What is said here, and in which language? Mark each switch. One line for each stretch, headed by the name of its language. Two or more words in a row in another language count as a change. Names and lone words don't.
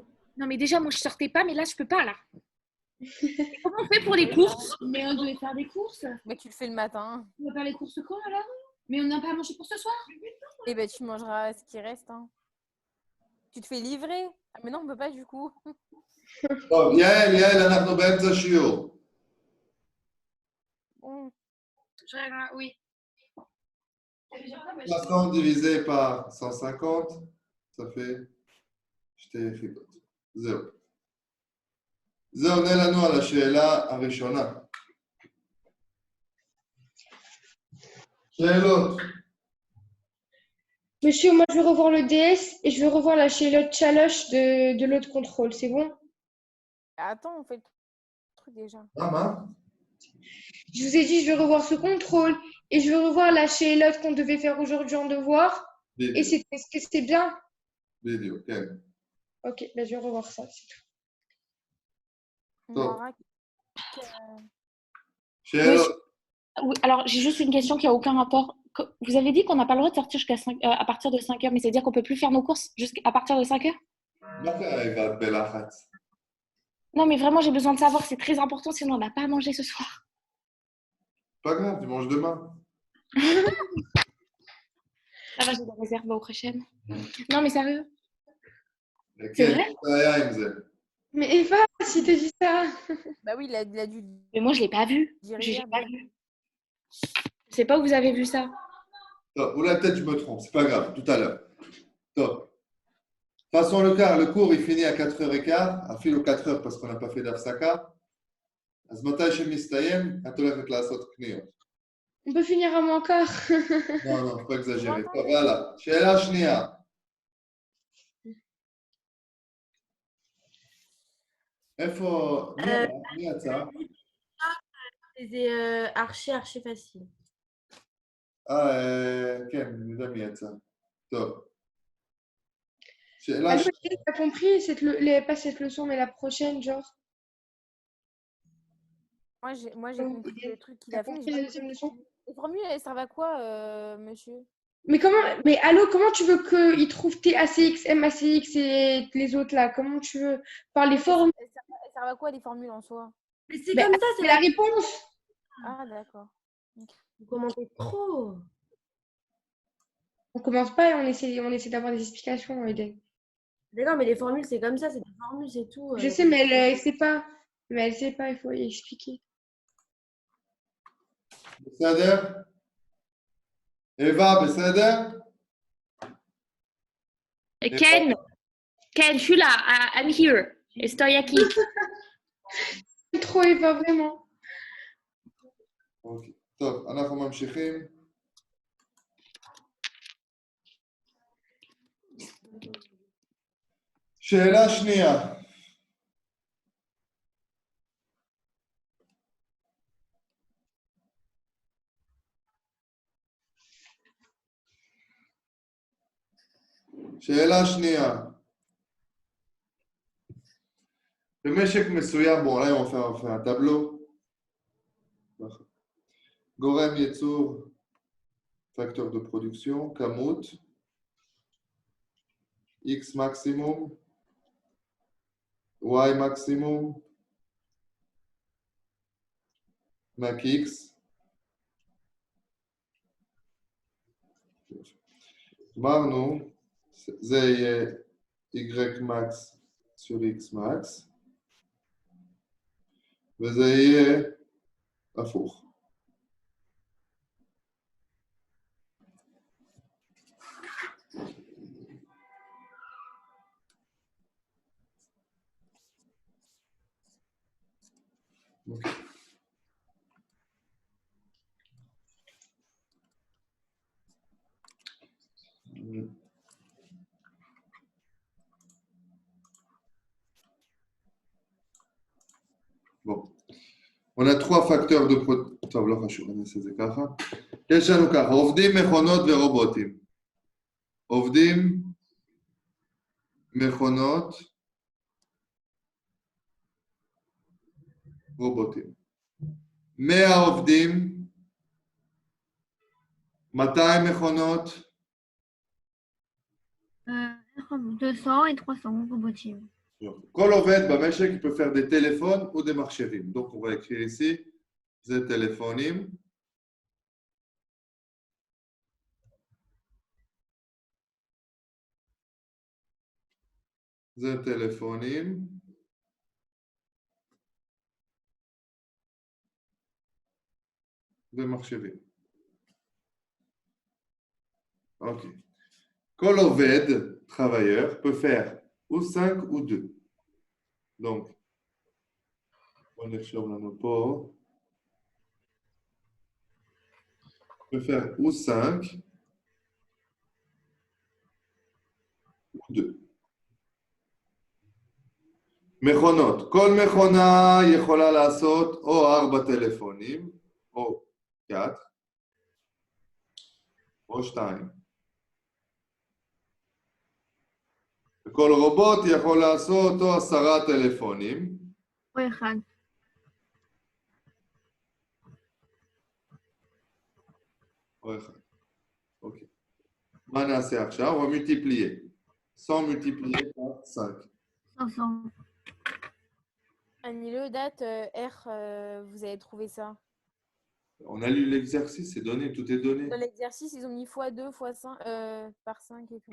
French: Non, mais déjà, moi, je sortais pas, mais là, je peux pas, là. Et comment on fait pour les courses? Mais on devait faire des courses. Mais tu le fais le matin. On va faire les courses quand alors? Mais on n'a pas mangé pour ce soir. Et ben tu mangeras ce qui reste. Hein. Tu te fais livrer. Ah, mais non, on peut pas du coup.
Hebrew: טוב, יעל, אנחנו באמצע שיעור.
French: Bon. Oui. 300 divisé par 150, ça fait
Hebrew: שתי יחידות. זהו. זה עונה לנו על השאלה הראשונה. שאלות.
French: Monsieur, moi je veux revoir le DS et je veux revoir la Charlotte Chaloche de l'autre contrôle, c'est bon? Attends, on fait le truc déjà.
Hebrew: מה?
French: Je vous ai dit, je veux revoir ce contrôle et je veux revoir la Charlotte qu'on devait faire aujourd'hui en devoir. Et
Hebrew: בדיוק,
French: est-ce que c'est bien?
Hebrew: בדיוק, כן.
French: Ok, ben je vais revoir ça. C'est tout. On Top. aura
Hebrew: שאלות.
French: Oui, alors, j'ai juste une question qui n'a aucun rapport. Vous avez dit qu'on n'a pas le droit de sortir à partir de 5 heures, mais c'est-à-dire qu'on ne peut plus faire nos courses jusqu'à partir de 5 heures?
Hebrew: מה קרה, יבאת בלחץ?
French: Non, mais vraiment, j'ai besoin de savoir, c'est très important, sinon on n'a pas à manger ce soir. Pas grave, tu manges demain. Ça va, j'ai des réserves au prochain. Non, mais sérieux?
Hebrew: כן,
French: vrai?
Hebrew: זה היה עם זה.
French: Mais Eva, si t'as dit ça. Bah oui, il a dû Mais moi, je ne l'ai pas vu. dire J'ai hier, pas mais- vu. Je sais pas où vous avez vu ça.
Hebrew: טוב, אולי
French: peut-être je me trompe, c'est pas grave, tout à l'heure. טוב. De toute façon, le cours, il finit à 4h15, אפילו 4h parce qu'on n'a pas fait d'apsaka.
Hebrew: אז מתי שמסתיים, את הולכת לעשות קניות.
French: On peut finir à moins quart. Non, non, faut pas exagérer.
Hebrew: טוב, יאללה. שאלה שנייה. איפה, מי יצא?
French: C'est archi facile.
Hebrew: כן, אני יודע מי יצא. טוב. שאלה
French: Allô,
Hebrew: שנייה.
French: t'as compris pas cette leçon, mais la prochaine, genre. Moi, j'ai compris le truc qu'il T'as a fait. mais compris j'ai la pas deuxième compris. leçon? Les formules, elles servent à quoi, monsieur? Mais allô, comment tu veux qu'ils trouvent TACX, MACX et les autres là? Comment tu veux? Par les formules. Elles servent à quoi, les formules en soi? Mais c'est Ben, comme ça, c'est la réponse. Ah, d'accord. Ok. Vous commentez trop. On commence pas et on essaie d'avoir des explications, Eden. D'accord, mais les formules, c'est comme ça, c'est des formules, c'est tout. Je sais, mais elle sait pas. Mais elle sait pas, il faut y expliquer.
Hebrew: בסדר? Eva, בסדר? Ken,
French: je suis là.
English: I'm here.
Spanish: Estoy aquí.
French: C'est trop Eva, vraiment.
Hebrew: אוקיי. טוב, אנחנו ממשיכים. שאלה שנייה. שאלה שנייה. במשק מסוים,
French: bon là on fait un tableau.
Hebrew: גורם ייצור,
French: facteur de production, כמות, X maximum, Y maximum, max X.
Hebrew: אמרנו, זה יהיה Y max sur X max, וזה יהיה הפוך. אוקיי.
French: Bon. On a trois facteurs de production.
Hebrew: טוב, לא חשוב, אני אעשה את זה ככה. יש לנו ככה, עובדים, מכונות ורובוטים. עובדים, מכונות, רובוטים. 100 עובדים, 200 מכונות,
French: 200 et 300 robotiques.
Hebrew: כל עובד במשק
French: il peut faire des téléphones ou des מחשבים. Donc on va écrire ici,
Hebrew: זה טלפונים. זה טלפונים. ומחשבים. Ok. כל עובד,
French: travailleur, peut faire ou 5 ou 2. Donc, on
Hebrew: נרשום לנו פה.
French: peut faire ou 5 ou 2.
Hebrew: מכונות. כל מכונה יכולה לעשות או 4 טלפונים, או 4, או 2. וכל רובוט יכול לעשות או 10 טלפונים. או 1. או 1. אוקיי. מה נעשה עכשיו?
French: On va multiplier. 100 multiplié par 5. 500. Annie-le, date, R, vous avez trouvé ça? On a lu l'exercice, c'est donné, tout est donné. Dans l'exercice, ils ont mis x2, x5, par 5 et tout.